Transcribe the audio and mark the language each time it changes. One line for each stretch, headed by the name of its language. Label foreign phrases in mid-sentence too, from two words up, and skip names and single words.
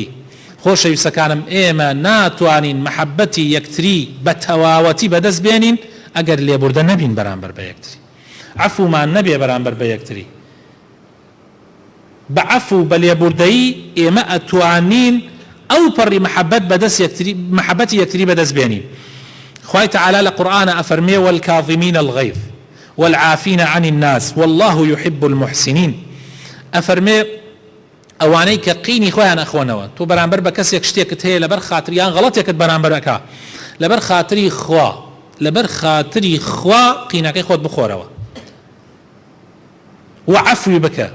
Central Kurdish: خۆشەویستەکانم ئێمە ناتوانین محەبەتی یەکتری بە تەواوەتی بەدەست بێنین ئەگەر لێبوردە نەبین بەرامبەر بە یەکتری. عەفومان نەبێ بەرامبەر بە یەکتری. بە عەفو بە لێبوردەیی ئێمە ئەتوانین ئەو پەڕی محەبەت بەدەست یەکتری محەبەتی یەکتری بەدەست بێنین. خوای تعالی لە قورئانە ئەفەرمێ
Arabic: والکاظمین الغیظ والعافین عن الناس والله يحب المحسنین.
Central Kurdish: ئەفەرمێ ئەوانەی کە قینی خۆیان ئەخۆنەوە. تۆ بەرامبەر بە کەسێک شتێکت هەیە لەبەر خاتریان غەڵەتێکت بەرامبەر ئەکا لەبەر خاتری خوا لەبەر خاتری خوا قینەکەی خۆت بخۆرەوە و عەفوی بکە.